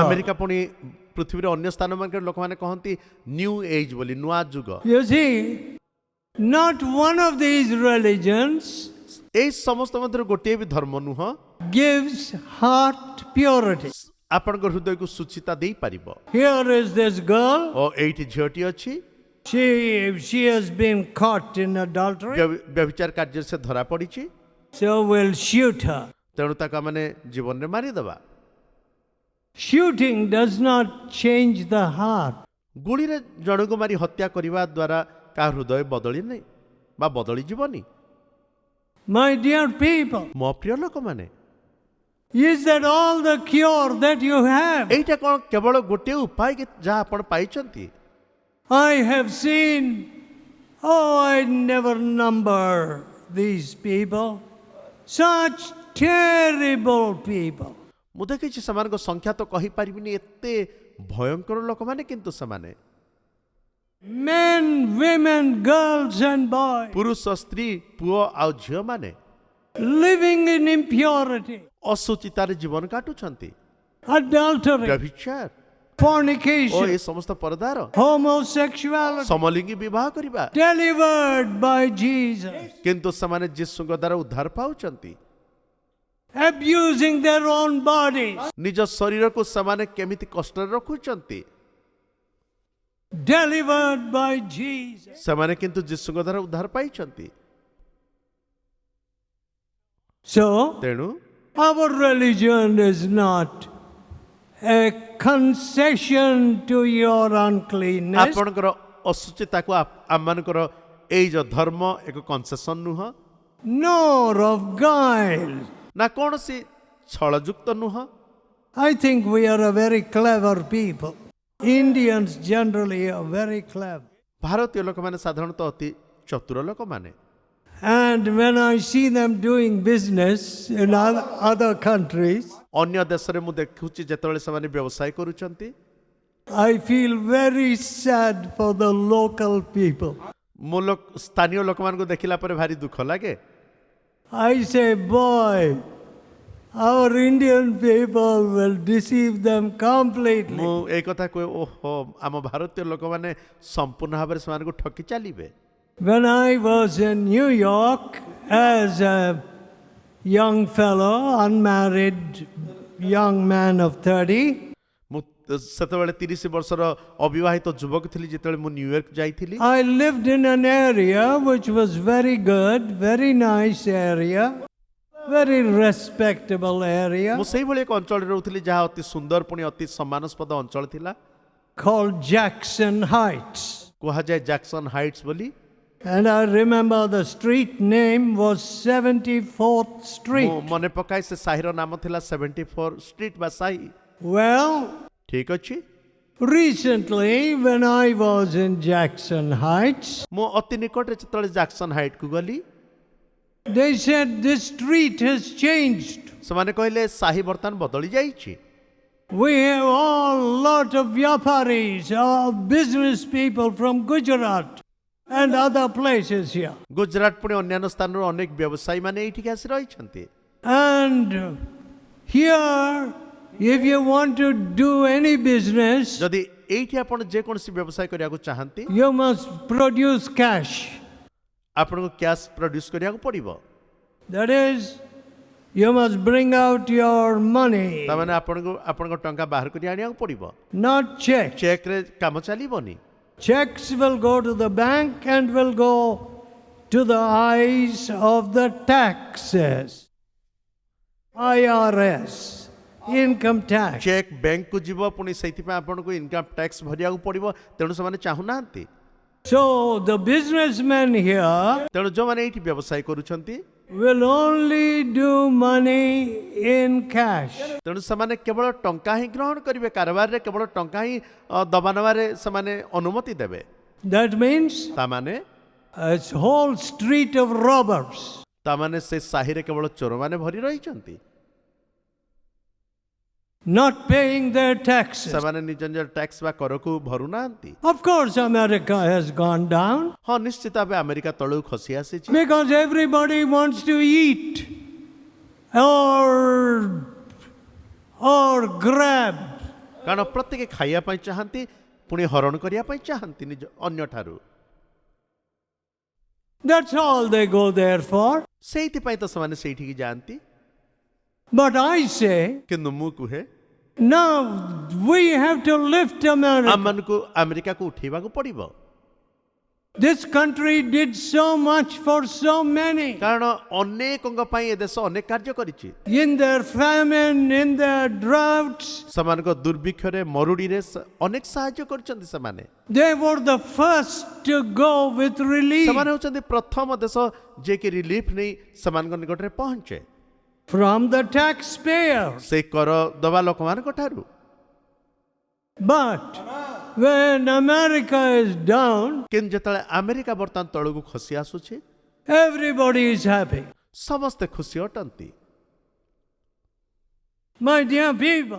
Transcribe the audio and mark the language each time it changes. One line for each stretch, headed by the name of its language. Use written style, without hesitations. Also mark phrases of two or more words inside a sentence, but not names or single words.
Odia: ଆମେରିକା ପୁଣି ପୃଥିବୀର ଅନ୍ୟ ସ୍ଥାନମାନଙ୍କରେ ଲୋକମାନେ କହନ୍ତି
English: New Age
Odia: ବୋଲି, ନୂଆ ଯୁଗ।
English: You see, not one of these religions
Odia: ଏଇ ସମସ୍ତ ମଧ୍ୟରୁ ଗୋଟିଏ ବି ଧର୍ମ ନୁହଁ
English: gives heart purity.
Odia: ଆପଣଙ୍କ ହୃଦୟକୁ ସୁଚିତା ଦେଇପାରିବ।
English: Here is this girl.
Odia: ଓ ଏଇଠି ଝିଅଟି ଅଛି,
English: She has been caught in adultery,
Odia: ବ୍ୟଭିଚାର କାର୍ଯ୍ୟରେ ସେ ଧରା ପଡ଼ିଛି,
English: so we'll shoot her.
Odia: ତେଣୁ ତାକୁ ଆମେ ଜୀବନରେ ମାରିଦେବା।
English: Shooting does not change the heart.
Odia: ଗୁଳିରେ ଜଣକୁ ମାରି ହତ୍ୟା କରିବା ଦ୍ୱାରା କାହା ହୃଦୟ ବଦଳି ନାହିଁ ବା ବଦଳି ଯିବନି।
English: My dear people,
Odia: ମୋ ପ୍ରିୟ ଲୋକମାନେ,
English: is that all the cure that you have?
Odia: ଏଇଟା କ'ଣ କେବଳ ଗୋଟିଏ ଉପାୟ କି ଯାହା ଆପଣ ପାଇଛନ୍ତି?
English: I have seen, I never number these people, such terrible people.
Odia: ମୁଁ ଦେଖିଛି ସେମାନଙ୍କ ସଂଖ୍ୟା ତ କହିପାରିବିନି, ଏତେ ଭୟଙ୍କର ଲୋକମାନେ, କିନ୍ତୁ ସେମାନେ
English: Men, women, girls and boys
Odia: ପୁରୁଷ, ସ୍ତ୍ରୀ, ପୁଅ ଆଉ ଝିଅମାନେ
English: living in impurity,
Odia: ଅସୁଚିତାରେ ଜୀବନ କାଟୁଛନ୍ତି,
English: adultery,
Odia: ବ୍ୟଭିଚାର ଓ
English: fornication,
Odia: ଏ ସମସ୍ତ ପରଦାର,
English: homosexuality,
Odia: ସମଲିଙ୍ଗୀ ବିବାହ କରିବା,
English: delivered by Jesus,
Odia: କିନ୍ତୁ ସେମାନେ ଯୀଶୁଙ୍କ ଦ୍ୱାରା ଉଦ୍ଧାର ପାଉଛନ୍ତି।
English: abusing their own bodies,
Odia: ନିଜ ଶରୀରକୁ ସେମାନେ କେମିତି କଷ୍ଟରେ ରଖୁଛନ୍ତି,
English: delivered by Jesus.
Odia: ସେମାନେ କିନ୍ତୁ ଯୀଶୁଙ୍କ ଦ୍ୱାରା ଉଦ୍ଧାର ପାଇଛନ୍ତି।
English: So,
Odia: ତେଣୁ
English: our religion is not a concession to your uncleanness,
Odia: ଆପଣଙ୍କର ଅଶୁଚିତାକୁ ଆମମାନଙ୍କର ଏଇ ଯୋଉ ଧର୍ମ ଏକ କନସେସନ ନୁହଁ,
English: nor of guile.
Odia: ନା କୌଣସି ଛଳଯୁକ୍ତ ନୁହଁ।
English: I think we are a very clever people. Indians generally are very clever.
Odia: ଭାରତୀୟ ଲୋକମାନେ ସାଧାରଣତଃ ଅତି ଚତୁର ଲୋକମାନେ।
English: And when I see them doing business in other countries,
Odia: ଅନ୍ୟ ଦେଶରେ ମୁଁ ଦେଖୁଛି ଯେତେବେଳେ ସେମାନେ ବ୍ୟବସାୟ କରୁଛନ୍ତି,
English: I feel very sad for the local people.
Odia: ମୁଁ ସ୍ଥାନୀୟ ଲୋକମାନଙ୍କୁ ଦେଖିଲା ପରେ ଭାରି ଦୁଃଖ ଲାଗେ।
English: I say, boy, our Indian people will deceive them completely.
Odia: ମୁଁ ଏଇ କଥା କୁହେ, ଓହୋ ଆମ ଭାରତୀୟ ଲୋକମାନେ ସମ୍ପୂର୍ଣ୍ଣ ଭାବରେ ସେମାନଙ୍କୁ ଠକି ଚାଲିବେ।
English: When I was in New York as a young fellow, unmarried young man of 30,
Odia: ମୁଁ ସେତେବେଳେ 30 ବର୍ଷର ଅବିବାହିତ ଯୁବକ ଥିଲି ଯେତେବେଳେ ମୁଁ ନ୍ୟୁୟର୍କ ଯାଇଥିଲି।
English: I lived in an area which was very good, very nice area, very respectable area,
Odia: ମୁଁ ସେଇଭଳି ଏକ ଅଞ୍ଚଳରେ ରହୁଥିଲି ଯାହା ଅତି ସୁନ୍ଦର ପୁଣି ଅତି ସମ୍ମାନସ୍ପଦ ଅଞ୍ଚଳ ଥିଲା।
English: called Jackson Heights.
Odia: କୁହାଯାଏ ଜ୍ୟାକ୍ସନ୍ ହାଇଟ୍ସ ବୋଲି।
English: And I remember the street name was 74th
Odia: ମୁଁ
English: Street.
Odia: ମନେ ପକାଏ ସେ ସାହିର ନାମ ଥିଲା 74 ଷ୍ଟ୍ରିଟ୍ ବା ସାହି।
English: Well,
Odia: ଠିକ ଅଛି।
English: recently when I was in Jackson Heights,
Odia: ମୁଁ ଅତି ନିକଟରେ ଯେତେବେଳେ ଜ୍ୟାକ୍ସନ୍ ହାଇଟ୍କୁ ଗଲି,
English: they said this street has changed.
Odia: ସେମାନେ କହିଲେ ସାହି ବର୍ତ୍ତମାନ ବଦଳି ଯାଇଛି।
English: We have a lot of Vyaparis, business people from Gujarat and other places here.
Odia: ଗୁଜରାଟ ପୁଣି ଅନ୍ୟାନ୍ୟ ସ୍ଥାନରୁ ଅନେକ ବ୍ୟବସାୟୀ ମାନେ ଏଇଠିକି ଆସି ରହିଛନ୍ତି।
English: And here, if you want to do any business,
Odia: ଯଦି ଏଇଠି ଆପଣ ଯେକୌଣସି ବ୍ୟବସାୟ କରିବାକୁ ଚାହାନ୍ତି,
English: you must produce cash.
Odia: ଆପଣଙ୍କୁ
English: cash produce
Odia: କରିବାକୁ ପଡ଼ିବ।
English: That is, you must bring out your money,
Odia: ତାମାନେ ଆପଣଙ୍କ ଟଙ୍କା ବାହାର କରି ଆଣିବାକୁ ପଡ଼ିବ।
English: not check.
Odia: ଚେକରେ କାମ ଚାଲିବନି।
English: Checks will go to the bank and will go to the eyes of the taxes. IRS, income tax.
Odia: ଚେକ୍ ବ୍ୟାଙ୍କକୁ ଯିବ, ପୁଣି ସେଇଥିପାଇଁ ଆପଣଙ୍କୁ
English: income tax
Odia: ଭରିବାକୁ ପଡ଼ିବ। ତେଣୁ ସେମାନେ ଚାହୁଁନାହାନ୍ତି।
English: So the businessmen here
Odia: ତେଣୁ ଯେଉଁମାନେ ଏଇଠି ବ୍ୟବସାୟ କରୁଛନ୍ତି,
English: will only do money in cash.
Odia: ତେଣୁ ସେମାନେ କେବଳ ଟଙ୍କା ହିଁ ଗ୍ରହଣ କରିବେ। କାରବାରରେ କେବଳ ଟଙ୍କା ହିଁ ଦବା ନେବାରେ ସେମାନେ ଅନୁମତି ଦେବେ।
English: That means
Odia: ତାମାନେ
English: a whole street of robbers.
Odia: ତାମାନେ ସେ ସାହିରେ କେବଳ ଚୋରମାନେ ଭରି ରହିଛନ୍ତି।
English: Not paying their taxes.
Odia: ସେମାନେ ନିଜ ନିଜ ଟ୍ୟାକ୍ସ ବା କରକୁ ଭରୁନାହାନ୍ତି।
English: Of course, America has gone down
Odia: ହଁ ନିଶ୍ଚିତ ଭାବେ ଆମେରିକା ତଳକୁ ଖସି ଆସିଛି।
English: because everybody wants to eat or grab.
Odia: କାରଣ ପ୍ରତ୍ୟେକ ଖାଇବା ପାଇଁ ଚାହାନ୍ତି, ପୁଣି ହରଣ କରିବା ପାଇଁ ଚାହାନ୍ତି ନିଜ ଅନ୍ୟଠାରୁ।
English: That's all they go there for.
Odia: ସେଇଥିପାଇଁ ତ ସେମାନେ ସେଇଠିକି ଯାଆନ୍ତି।
English: But I say,
Odia: କିନ୍ତୁ ମୁଁ କୁହେ,
English: now we have to lift America.
Odia: ଆମମାନଙ୍କୁ ଆମେରିକାକୁ ଉଠେଇବାକୁ ପଡ଼ିବ।
English: This country did so much for so many.
Odia: କାରଣ ଅନେକଙ୍କ ପାଇଁ ଏ ଦେଶ ଅନେକ କାର୍ଯ୍ୟ କରିଛି।
English: In their famine, in their droughts,
Odia: ସେମାନଙ୍କ ଦୁର୍ଭିକ୍ଷରେ ମରୁଡ଼ିରେ ଅନେକ ସାହାଯ୍ୟ କରିଛନ୍ତି ସେମାନେ।
English: they were the first to go with relief
Odia: ସେମାନେ ହେଉଛନ୍ତି ପ୍ରଥମ ଦେଶ ଯିଏକି ରିଲିଫ ନେଇ ସେମାନଙ୍କ ନିକଟରେ ପହଞ୍ଚେ,
English: from the taxpayer.
Odia: ସେ କର ଦବା ଲୋକମାନଙ୍କ ଠାରୁ।
English: But when America is down,
Odia: କିନ୍ତୁ ଯେତେବେଳେ ଆମେରିକା ବର୍ତ୍ତମାନ ତଳକୁ ଖସି ଆସୁଛି,
English: everybody is happy.
Odia: ସମସ୍ତେ ଖୁସି ଅଟନ୍ତି।
English: My dear people,